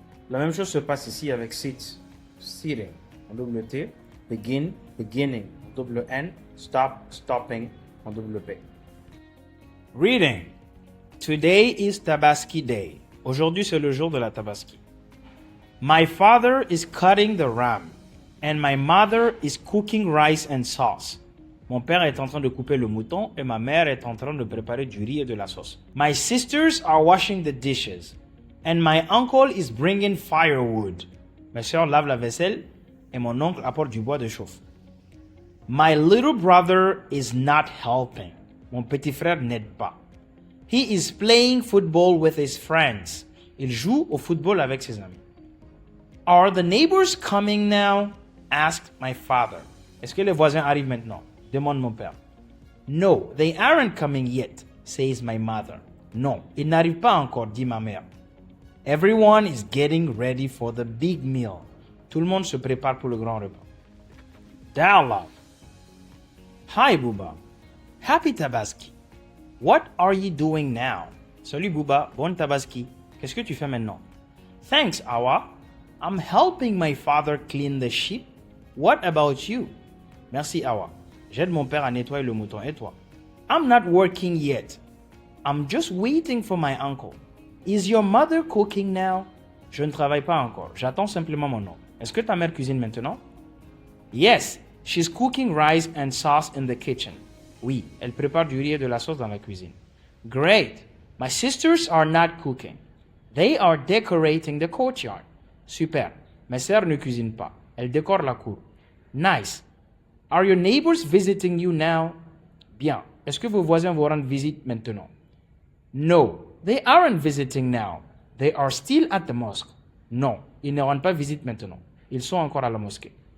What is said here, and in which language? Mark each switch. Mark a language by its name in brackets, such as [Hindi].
[French] La même chose se passe ici avec sit, sitting, en double T, begin, beginning, en double N, stop, stopping, en double P. Reading. [English] Today is Tabaski Day. [French] Aujourd'hui, c'est le jour de la Tabaski. [English] My father is cutting the ram. And my mother is cooking rice and sauce. [French] Mon père est en train de couper le mouton et ma mère est en train de préparer du riz et de la sauce. [English] My sisters are washing the dishes. And my uncle is bringing firewood. [French] Mes sœurs lavent la vaisselle et mon oncle apporte du bois de chauffe. [English] My little brother is not helping. [French] Mon petit frère n'aide pas. [English] He is playing football with his friends. [French] Il joue au football avec ses amis. [English] Are the neighbors coming now? Asked my father. [French] Est-ce que les voisins arrivent maintenant? Demande mon père. [English] No, they aren't coming yet, says my mother. [French] Non, ils n'arrivent pas encore, dit ma mère. [English] Everyone is getting ready for the big meal. [French] Tout le monde se prépare pour le grand repas. [English] Dialogue. Hi, Booba. Happy Tabaski. What are you doing now? [French] Salut, Booba. Bonne Tabaski. Qu'est-ce que tu fais maintenant? [English] Thanks, Awa. I'm helping my father clean the sheep. What about you? [French] Merci, Awa. J'aide mon père à nettoyer le mouton. Et toi? [English] I'm not working yet. I'm just waiting for my uncle. Is your mother cooking now? [French] Je ne travaille pas encore. J'attends simplement mon oncle. Est-ce que ta mère cuisine maintenant? [English] Yes, she's cooking rice and sauce in the kitchen. [French] Oui, elle prépare du riz et de la sauce dans la cuisine. [English] Great. My sisters are not cooking. They are decorating the courtyard. [French] Super. Mes sœurs ne cuisinent pas. Elles décorent la cour. [English] Nice. Are your neighbors visiting you now? [French] Bien. Est-ce que vos voisins vous rendent visite maintenant? [English] No, they aren't visiting now. They are still at the mosque. [French] Non, ils ne rendent pas visite maintenant. Ils sont encore à la mosquée.